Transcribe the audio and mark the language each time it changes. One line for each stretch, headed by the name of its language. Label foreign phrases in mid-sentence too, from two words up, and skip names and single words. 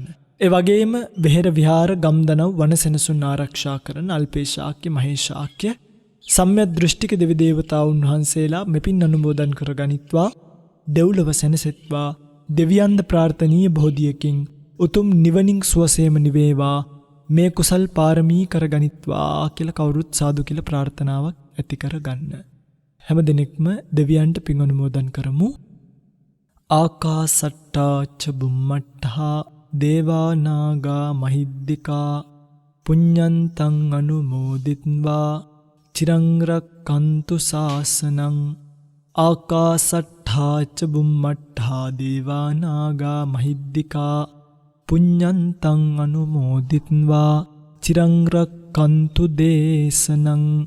Sinhala: ඒ වගේම වෙහෙර විහාර ගම්දනව් වනසෙනසුන් ආරක්ෂා කරන අල්පේශාක්‍ය, මහේශාක්‍ය සම්‍යක් දෘෂ්ටික දෙවි දේවතාවුන් වහන්සේලා මෙපින් අනුමෝදන් කරගනිත්වා, දෙව්ලොව සැනසෙත්වා, දෙවියන්ද ප්‍රාර්ථනීය බෝධියකින් උතුම් නිවනින් සුවසේම නිවේවා, මේ කුසල් පාරමී කරගනිත්වා කියලා කවුරුත් සාදු කියලා ප්‍රාර්ථනාවක් ඇති කරගන්න. හැම දිනෙකම දෙවියන්ට පින් අනුමෝදන් කරමු.
Pali: ආකාසට්ටා ච බුම්මට්ටා දේවා නාග මහිද්దికා පුඤ්ඤන්තං අනුමෝදිත්වා චිරං රක්ඛන්තු ශාසනං. ආකාසට්ටා ච බුම්මට්ටා දේවා නාග මහිද්దికා පුඤ්ඤන්තං අනුමෝදිත්වා චිරං රක්ඛන්තු දේශනං.